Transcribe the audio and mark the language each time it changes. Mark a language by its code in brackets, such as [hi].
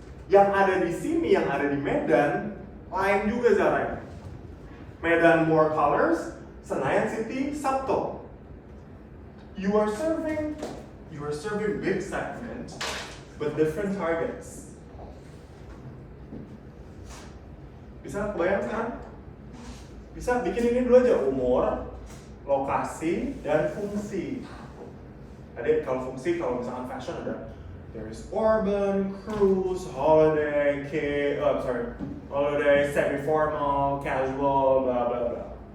[id] Yang ada di sini, yang ada di Medan, lain juga caranya. [en] Medan more colors, Senayan City Sabto. You are serving big segment, but different targets. [id] Bisa kebayang sekarang? Bisa bikin ini dulu aja, umur, lokasi, dan fungsi. Tadi kalau fungsi, kalau misalkan fashion ada [en] there is urban, cruise, holiday, holiday, semi-formal, casual, blah blah blah.